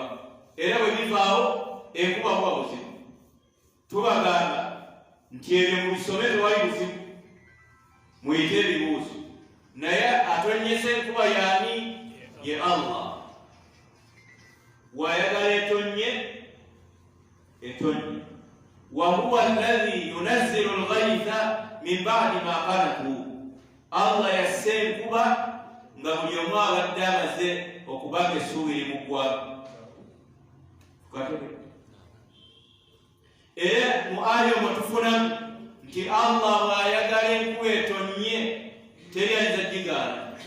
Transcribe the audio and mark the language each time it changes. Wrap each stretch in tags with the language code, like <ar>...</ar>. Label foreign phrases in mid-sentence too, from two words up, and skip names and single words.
<lg>Era bwe bivaawo enkuba kuba buzibu. Tubagamba nti ebyo mu bisome tewali buzibu, muyite ebibuuzo. Naye atonyesa enkuba yaani? Ye Allah. Wayagala etonye, etonye.</lg> <ar>وهو الذي ينزل الغيث من بعد ما قنطوا.</ar> <lg>Allah yasse enkuba nga buli omu abadde amaze okubaga essuubi limuggwaako. Era mu aya omwo tufunamu nti Allah bw'ayagala enkuba etonye teri ayinza gigaana.</lg>